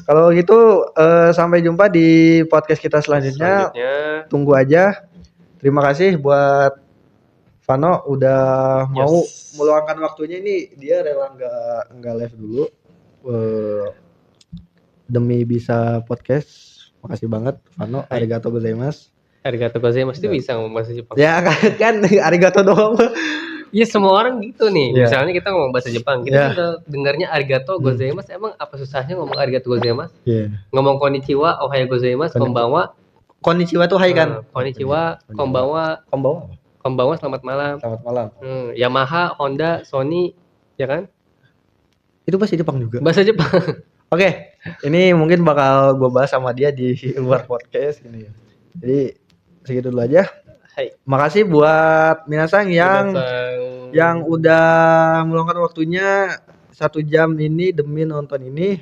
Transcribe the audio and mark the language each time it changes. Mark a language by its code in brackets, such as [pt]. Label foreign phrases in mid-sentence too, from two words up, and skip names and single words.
[id] Kalau gitu sampai jumpa di podcast kita selanjutnya. Tunggu aja. Terima kasih buat Vano udah mau meluangkan waktunya, ini dia rela enggak live dulu. Demi bisa podcast. Makasih banget Vano. [ja] ありがとうございます. ありがとうございます [id] itu bisa ngomong bahasa Jepang. Ya kan arigatou doang. Iya, semua orang gitu nih. Misalnya kita ngomong bahasa Jepang, kita udah dengarnya [ja] ありがとうございます. [id] Emang apa susahnya ngomong [ja] ありがとうございます? [id] Ngomong [ja] こんにちは、おはようございます、こんばんは. [id] Konnichiwa tuh hai kan? [ja] こんにちは、こんばんは. [id] Konbanwa selamat malam. Selamat malam. Yamaha, Honda, Sony, ya kan? Itu bahasa Jepang juga. Bahasa Jepang. Oke, ini mungkin bakal gue bahas sama dia di luar podcast ini. Jadi segitu dulu aja. Makasih buat minasang yang udah meluangkan waktunya 1 jam ini demi nonton ini.